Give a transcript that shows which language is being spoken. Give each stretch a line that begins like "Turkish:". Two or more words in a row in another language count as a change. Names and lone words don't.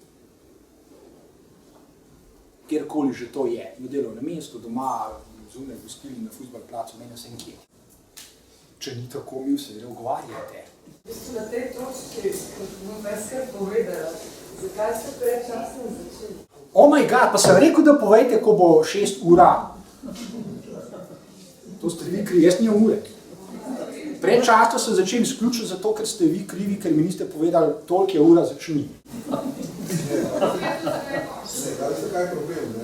Slovenian: Kjerkoli že to je, na delovnem mestu, doma, zunaj, gostilni, na fuzbal-placu, meni vsem kje. Če ni tako, mi vse odgovarjate. Na tej točki bom veskrat povedala, zakaj ste predčasno začeli?
English: Oh my god,
Slovenian: pa sem rekel, da povejte, ko bo 6 ura. To ste vi krivi, jaz nimam ure. Predčasno sem začel izključno zato, ker ste vi krivi, ker mi niste povedali, toliko je ura, začni. Zakaj je problem, ne?